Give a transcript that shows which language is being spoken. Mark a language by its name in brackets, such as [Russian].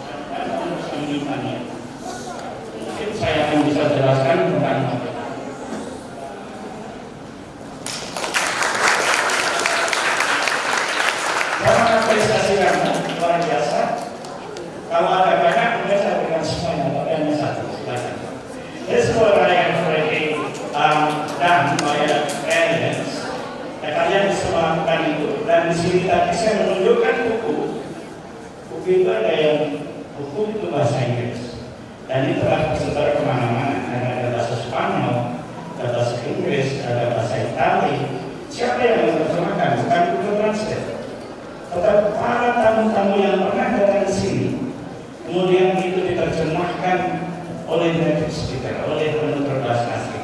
[Indonesian] Dan kamu bisa menyimpannya. Mungkin saya akan bisa jelaskan tentang apresiasi kamu luar biasa. Kalau ada banyak, mungkin saya berikan semuanya, tapi hanya satu. Silakan. [English] This is what I have already done by parents. [Indonesian] Ya, kalian bisa melakukan itu. Dan di sini tadi saya menunjukkan buku. Buku itu ada yang buku itu bahasa Inggris. Dan ini telah tersebar kemana-mana. Ada bahasa Spanyol, ada bahasa Inggris, ada bahasa Italia. Siapa yang menerjemahkan? Bukan Google Translate. Tetapi para tamu-tamu yang pernah datang ke sini, kemudian itu diterjemahkan oleh native speaker, oleh penutur bahasa asing.